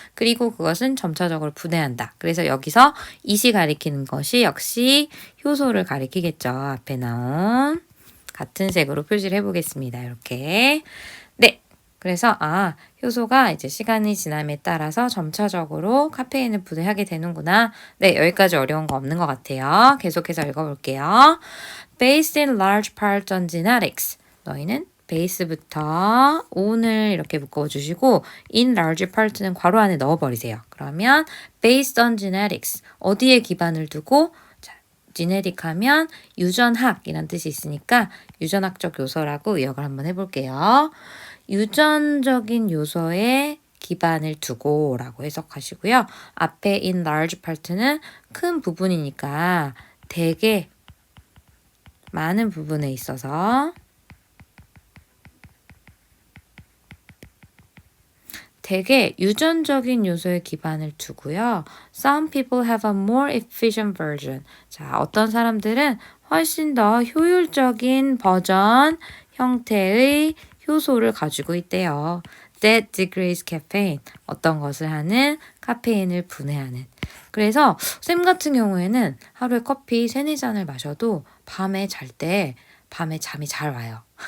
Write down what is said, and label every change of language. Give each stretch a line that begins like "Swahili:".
Korean: 그리고 그것은 점차적으로 분해한다. 그래서 여기서 이시 가리키는 것이 역시 효소를 가리키겠죠. 앞에 나온 같은 색으로 표시를 해보겠습니다. 이렇게. 네. 그래서 효소가 이제 시간이 지남에 따라서 점차적으로 카페인을 분해하게 되는구나. 네, 여기까지 어려운 거 없는 것 같아요. 계속해서 읽어볼게요.
English: Based in large part on genetics.
Korean: 너희는 베이스부터 on을 이렇게 묶어주시고 in large part는 괄호 안에 넣어버리세요. 그러면 based on genetics. 어디에 기반을 두고? 지네릭 하면 유전학이란 뜻이 있으니까 유전학적 요소라고 의역을 한번 해볼게요. 유전적인 요소에 기반을 두고 라고 해석하시고요. 앞에 in large part는 큰 부분이니까 되게 많은 부분에 있어서 되게 유전적인 요소에 기반을 두고요.
English: Some people have a more efficient version.
Korean: 자, 어떤 사람들은 훨씬 더 효율적인 버전 형태의 효소를 가지고 있대요.
English: That degrades caffeine.
Korean: 어떤 것을 하는? 카페인을 분해하는. 그래서 쌤 같은 경우에는 하루에 커피 3-4잔을 마셔도 밤에 잘 때 밤에 잠이 잘 와요.